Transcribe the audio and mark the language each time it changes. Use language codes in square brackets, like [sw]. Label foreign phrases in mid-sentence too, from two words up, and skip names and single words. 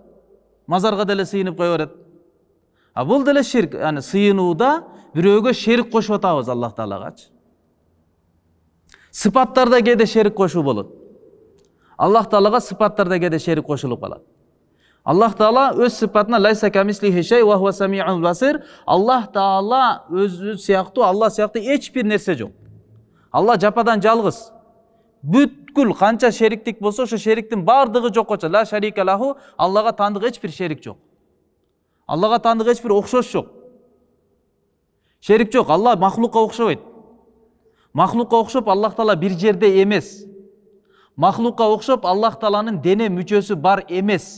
[ky] Мазарга деле сыйынып кое берет. Бул деле ширк, яни сыйынууда бирөөгө шерик кошуп атабыз Аллах Таалагачы. Сыпаттарда кээде шерик кошуу болот. Аллах Таалага сыпаттарда кээде шерик кошулуп калат. Аллах Таала өз сыпатына [ar] ليس كمثله شيء وهو سميع بصير. [ky] Аллах Таала өзү сыяктуу, Алла сыяктуу эч бир нерсе жок. Алла жападан жалгыз. Бүткүл канча шериктик болсо, ошо шериктин бардыгы жокко чыгат. [ar] لا شريك له, [ky] Аллага тандык эч бир шерик жок. Аллага тандык эч бир окшош жок. Шерик жок. Алла махлукка окшобойт. Махлукка окшоп Аллах Таала бир жерде эмес. Махлукка окшоп Аллах Тааланын дене мүчөсү бар эмес.